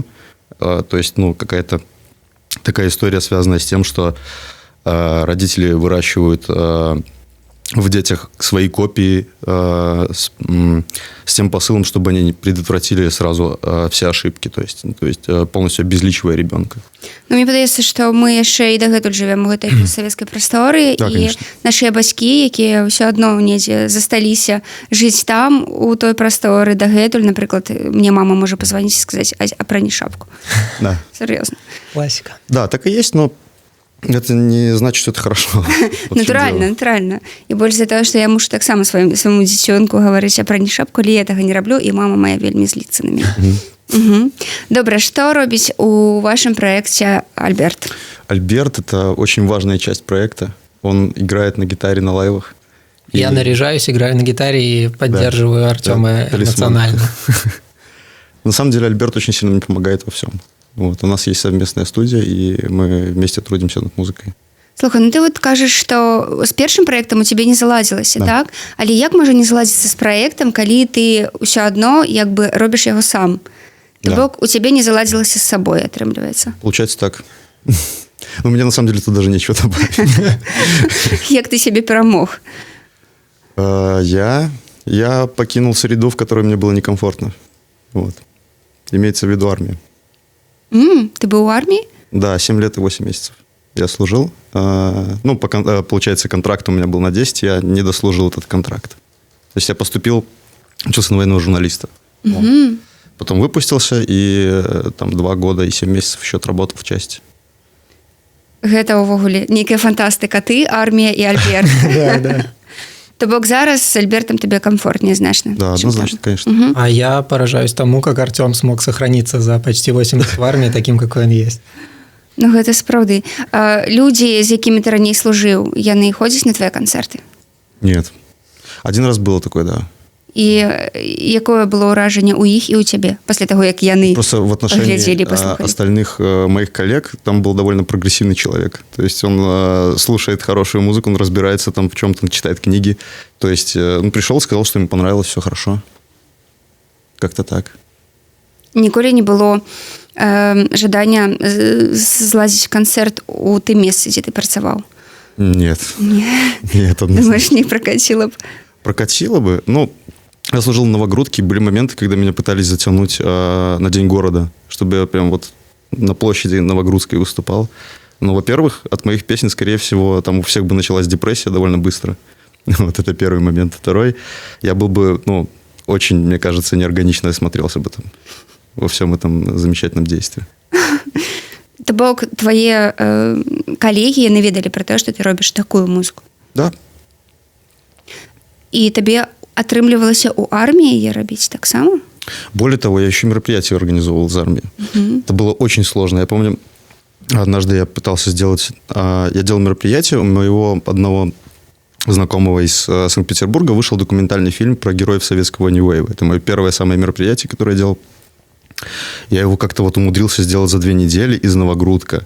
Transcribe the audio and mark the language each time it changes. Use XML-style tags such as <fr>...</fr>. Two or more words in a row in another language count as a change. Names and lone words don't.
<ru>То есть, какая-то такая история, связанная с тем, что родители выращивают в детях свои копии с тем посылом, чтобы они предотвратили сразу все ошибки, то есть полностью обезличивая ребенка.</ru> <be>Мне падаецца, што мы яшчэ і дагэтуль жывем у гэтай савецкай прасторы, да, і нашыя бацькі, якія ўсё адно недзе засталіся жыць там, у той прасторы дагэтуль, напрыклад, мне мама можа пазваніць і сказаць: «Апрані шапку».</be> <ru>Да. Серьезно. Классика. Да, так и есть, но это не значит, что это хорошо.</ru> <be>Натуральна. І больш за того, што я мушу таксама свайму дзіцёнку гаварыць: «Апрані шапку», але я гэтага не раблю, і мама моя вельмі зліцца на мяне. Добра, што робіць у вашем проекте Альберт?</be> <ru>Альберт – это очень важная часть проекта. Он играет на гитаре на лайвах. Я наряжаюсь, играю на гитаре и поддерживаю Артема эмоционально. На самом деле Альберт очень сильно мне помогает во всем. Вот, у нас есть совместная студия, и мы вместе трудимся над музыкой.</ru> <be>Слухай, ты вот кажаш, што з першым праектам у цябе не заладзілася,</be> <ru>да.</ru> <be>Так? Але як можа не заладзіцца з праектам, калі ты ўсё адно як бы робіш яго сам? То бок у цябе не заладзілася з сабой, атрымліваецца.</be> <ru>Получается так. Но мне на самом деле тут даже нечего добавить.</ru> <be>Як ты себе перамог?</be> <ru>Я покинул среду, в которой мне было некомфортно. Вот. Имеется в виду армия. Ты был в армии? Да, 7 лет и 8 месяцев я служил. Получается, контракт у меня был на 10, я не дослужил этот контракт. То есть я поступил, учился на военного журналиста. Потом выпустился, и там 2 года и 7 месяцев еще отработал в части.</ru> <be>Гэта ўвогуле нейкая фантастыка. Ты, армія і Альберт.</be> <ru>Да.</ru> <be>То бок зараз с Альбертом тебе комфортнее значно.</be> <ru>Да, однозначно, конечно. А я поражаюсь тому, как Артем смог сохраниться за почти 8 лет в армии таким, какой он есть.</ru> <be>Ну, гэта сапраўды. Людзі, з якімі ты раней служыў, яны ходзяць на твои концерты?</be> <ru>Нет. Один раз было такое, да.</ru> <be>І якое было ўражанне ў іх і ў цябе пасля таго, як яны</be> <ru>просто в отношении остальных моих коллег там был довольно прогрессивный человек. То есть он слушает хорошую музыку, он разбирается там в чем-то, читает книги. То есть он пришел, сказал, что ему понравилось, все хорошо. Как-то так.</ru> <be>Ніколі не было жадання злазіць канцэрт у тым месцы, дзе ты працаваў?</be> <ru>Нет. Нет, думаешь, не прокатило бы? Прокатило бы? Я служил в Новогрудке, были моменты, когда меня пытались затянуть на День города, чтобы я прям вот на площади Новогрудской выступал. Но, во-первых, от моих песен, скорее всего, там у всех бы началась депрессия довольно быстро. Вот это первый момент. Второй, я был бы, очень, мне кажется, неорганично смотрелся бы там во всем этом замечательном действии.</ru> <be>То бок твае калегі яны ведалі пра тое, што ты робіш такую музыку.</be> <ru>Да.</ru> <be>І табе атрымлівалася ў арміі яе рабіць таксама?</be> <ru>Более того, я еще мероприятие организовывал из армии. Это было очень сложно. Я помню, однажды я пытался сделать... Я делал мероприятие, у моего одного знакомого из Санкт-Петербурга вышел документальный фильм про героев советской войны Уэйва. Это мое первое самое мероприятие, которое я делал. Я его как-то вот умудрился сделать за 2 недели из Новогрудка.</ru>